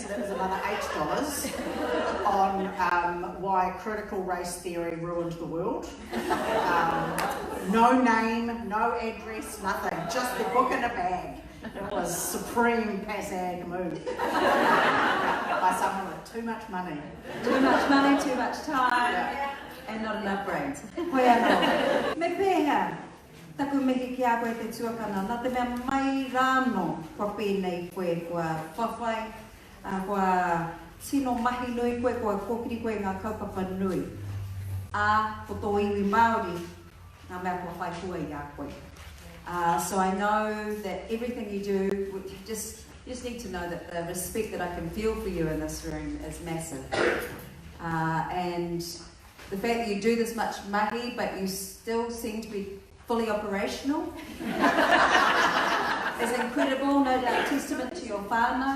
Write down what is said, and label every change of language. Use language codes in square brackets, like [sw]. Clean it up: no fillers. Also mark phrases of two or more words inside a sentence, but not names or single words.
[en] So that was another $8 on why critical race theory ruined the world. No name, no address, nothing. Just the book in a bag. It was supreme passag move by someone with too much money. Too much money, too much time, and not enough brains. [mi] Hoi anō. Me pēhea, taku mihi ki a koe te tuakana, nā te mea mai rāno kua pēnei koe, kua whawhai, kua tino mahi nui koe, kua kōkiri koe ngā kaupapa nui. Ko tō iwi Māori, ngā mea kua whai kua i a koe. [en] So I know that everything you do, you just need to know that the respect that I can feel for you in this room is massive. And the fact that you do this much mahi, but you still seem to be fully operational is incredible, no doubt testament to your whānau.